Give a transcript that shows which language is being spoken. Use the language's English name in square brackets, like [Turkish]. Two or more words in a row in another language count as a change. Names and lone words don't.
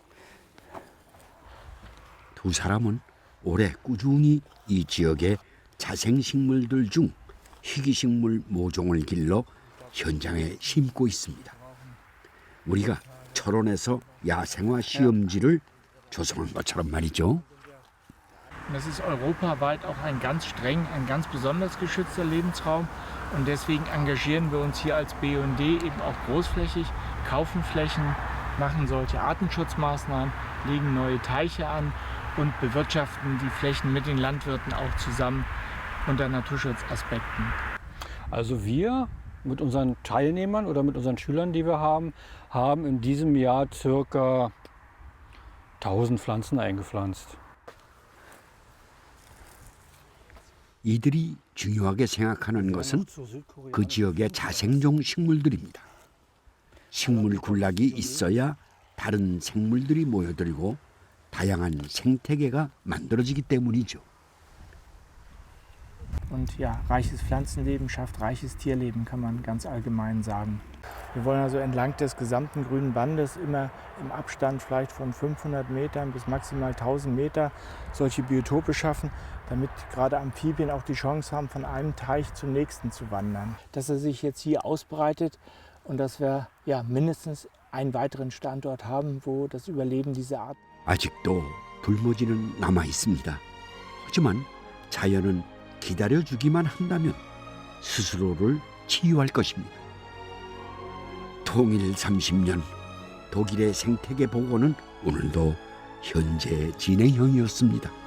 [Korean] 두 사람은 올해 꾸준히 이 지역의 자생식물들 중 희귀식물 모종을 길러 현장에 심고 있습니다. 우리가 철원에서 야생화 시험지를 조성한 것처럼 말이죠. [German] Das ist europaweit auch ein ganz besonders geschützter Lebensraum. Und deswegen engagieren wir uns hier als BUND eben auch großflächig, kaufen Flächen, machen solche Artenschutzmaßnahmen, legen neue Teiche an und bewirtschaften die Flächen mit den Landwirten auch zusammen unter Naturschutzaspekten. Also wir mit unseren Teilnehmern oder mit unseren Schülern, die wir haben in diesem Jahr circa 1000 Pflanzen eingepflanzt. [Korean] 이들이 중요하게 생각하는 것은 그 지역의 자생종 식물들입니다. 식물 군락이 있어야 다른 생물들이 모여들고 다양한 생태계가 만들어지기 때문이죠. [German] Und ja, reiches Pflanzenleben schafft reiches Tierleben, kann man ganz allgemein sagen. Wir wollen also entlang des gesamten grünen Bandes immer im Abstand vielleicht von 500 Metern bis maximal 1000 Meter solche Biotope schaffen, damit gerade Amphibien auch die Chance haben, von einem Teich zum nächsten zu wandern. Dass er sich jetzt hier ausbreitet und dass wir ja mindestens einen weiteren Standort haben, wo das Überleben dieser Art. [Korean] 아직도 불모지는 남아 있습니다. 하지만 자연은 기다려주기만 한다면 스스로를 치유할 것입니다. 통일 30년 독일의 생태계 복원은 오늘도 현재 진행형이었습니다.